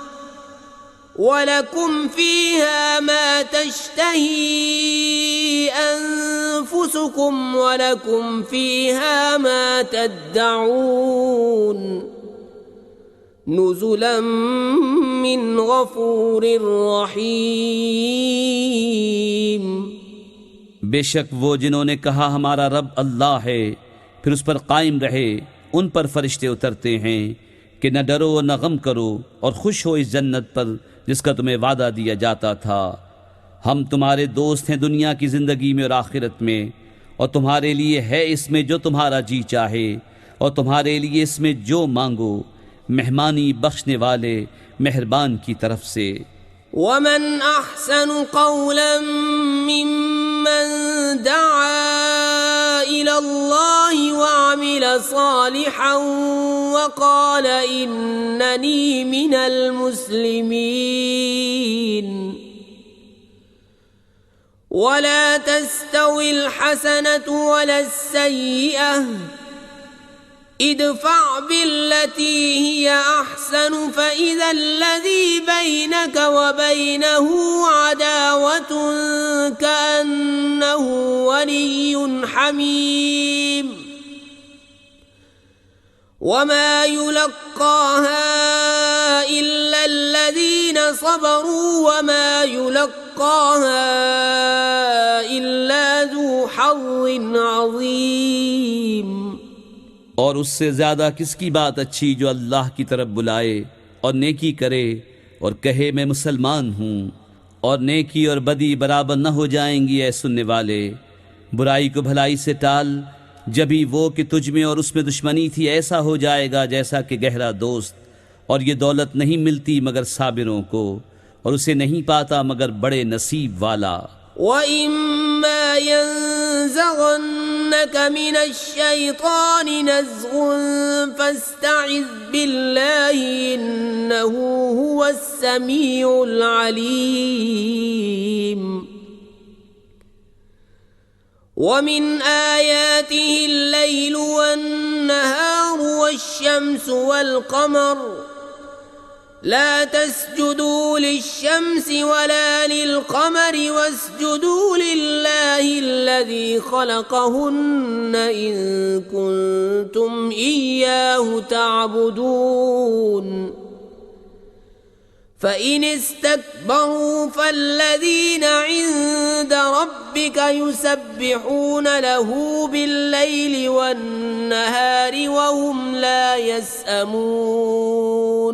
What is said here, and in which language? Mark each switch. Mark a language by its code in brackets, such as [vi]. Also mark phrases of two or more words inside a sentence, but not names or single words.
[ar] ولكم فيها ما تشتهي أنفسكم ولكم فيها ما تدعون نزلا من غفور رحيم। [ur] بیشک وہ جنہوں نے کہا ہمارا رب اللہ ہے پھر اس پر قائم رہے، ان پر فرشتے اترتے ہیں کہ نہ ڈرو اور نہ غم کرو اور خوش ہو اس جنت پر جس کا تمہیں وعدہ دیا جاتا تھا. ہم تمہارے دوست ہیں دنیا کی زندگی میں اور آخرت میں، اور تمہارے لیے ہے اس میں جو تمہارا جی چاہے اور تمہارے لیے اس میں جو مانگو، مہمانی بخشنے والے مہربان کی طرف سے. [ar] ومن أحسن قولا ممن دعا إلى الله وعمل صالحا وقال إنني من المسلمين ولا تستوي الحسنة ولا السيئة ادفع بالتي هي أحسن فإذا الذي بينك وبينه عداوة كأنه ولي حميم وما يلقاها إلا الذين صبروا وما يلقاها إلا ذو حظ عظيم. [ur] اور اس سے زیادہ کس کی بات اچھی جو اللہ کی طرف بلائے اور نیکی کرے اور کہے میں مسلمان ہوں، اور نیکی اور بدی برابر نہ ہو جائیں گی اے سننے والے. برائی کو بھلائی سے ٹال، جبھی وہ کہ تجھ میں اور اس میں دشمنی تھی ایسا ہو جائے گا جیسا کہ گہرا دوست. اور یہ دولت نہیں ملتی مگر صابروں کو، اور اسے نہیں پاتا مگر بڑے نصیب والا. [ar] وإما ينزغنك من الشيطان نزغ فاستعذ بالله إنه هو السميع العليم. ومن آياته الليل والنهار والشمس والقمر لا تسجدوا للشمس ولا للقمر واسجدوا لله الذي خلقهن إن كنتم إياه تعبدون فإن استكبروا فالذين عند ربك يسبحون له بالليل والنهار وهم لا يسأمون.